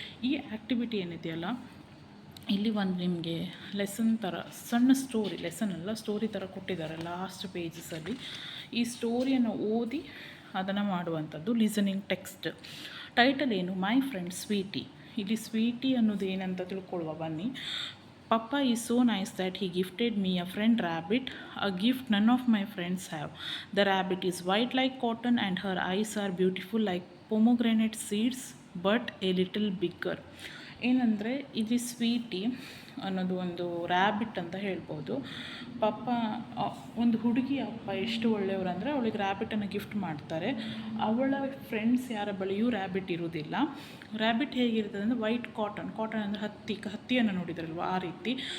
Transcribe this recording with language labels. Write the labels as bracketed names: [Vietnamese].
[Kannada] ಈ ಆ್ಯಕ್ಟಿವಿಟಿ ಏನಿದೆಯಲ್ಲ, ಇಲ್ಲಿ ಒಂದು ನಿಮಗೆ ಲೆಸನ್ ಥರ ಸಣ್ಣ ಸ್ಟೋರಿ, ಲೆಸನ್ ಅಲ್ಲ ಸ್ಟೋರಿ ಥರ ಕೊಟ್ಟಿದ್ದಾರೆ ಲಾಸ್ಟ್ ಪೇಜಸಲ್ಲಿ. ಈ ಸ್ಟೋರಿಯನ್ನು ಓದಿ ಅದನ್ನು ಮಾಡುವಂಥದ್ದು ಲಿಸನಿಂಗ್ ಟೆಕ್ಸ್ಟ್. ಟೈಟಲ್ ಏನು? [English] My friend Sweety. [Kannada] ಇಲ್ಲಿ ಸ್ವೀಟಿ ಅನ್ನೋದು ಏನಂತ ತಿಳ್ಕೊಳ್ಳುವ ಬನ್ನಿ. [English] Papa is so nice that he gifted me a friend rabbit, a gift none of my friends have. The rabbit is white like cotton and her eyes are beautiful like pomegranate seeds but a little bigger. [Kannada] ಏನಂದರೆ, ಇಲ್ಲಿ Sweety ಅನ್ನೋದು ಒಂದು rabbit ಅಂತ ಹೇಳ್ಬೋದು. ಪಾಪ ಒಂದು ಹುಡುಗಿ ಅಪ್ಪ ಎಷ್ಟು ಒಳ್ಳೆಯವರು ಅಂದರೆ, ಅವಳಿಗೆ ರ್ಯಾಬಿಟನ್ನು ಗಿಫ್ಟ್ ಮಾಡ್ತಾರೆ. ಅವಳ ಫ್ರೆಂಡ್ಸ್ ಯಾರ ಬಳಿಯೂ ರ್ಯಾಬಿಟ್ ಇರೋದಿಲ್ಲ. ರ್ಯಾಬಿಟ್ ಹೇಗಿರ್ತದೆ ಅಂದರೆ, ವೈಟ್ ಕಾಟನ್ ಅಂದರೆ ಹತ್ತಿಯನ್ನು ನೋಡಿದ್ರಲ್ವ ಆ ರೀತಿ.